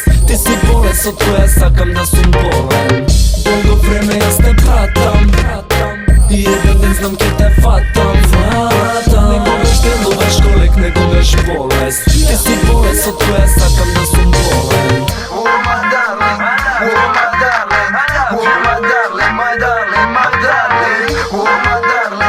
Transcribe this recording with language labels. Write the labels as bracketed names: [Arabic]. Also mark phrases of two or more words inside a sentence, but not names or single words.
[Macedonian] Ти си болест од која сакам да сум болен. Долго време јас те пратам и еден ден знам ке те фатам. Некогаш делуваш ко лек, некогаш болест. Ти си болест од која сакам да сум болен. [English] Oh my darling, oh my darling, oh my darling, my darling, my darling, oh my darling.